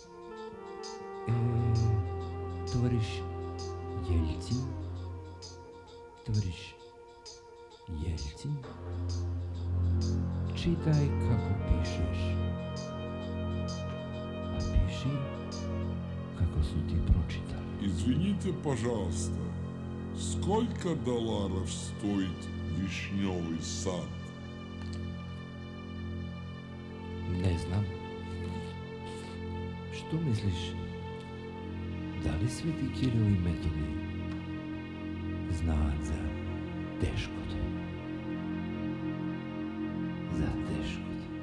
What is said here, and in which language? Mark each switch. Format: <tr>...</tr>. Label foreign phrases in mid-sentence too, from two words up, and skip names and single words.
<ru>товарищ Ельцин, товарищ Ельцин,</ru> <sr>čitaj kako pišeš, a piši kako su ti pročitali.</sr> <ru>Извините, пожалуйста, сколько долларов стоит вишневый сад?</ru> <sr>Ne znam. Što misliš?</sr> <mk>Да ли Свети Кирил и Методиј знаат за тешкот? За тешкот.</mk>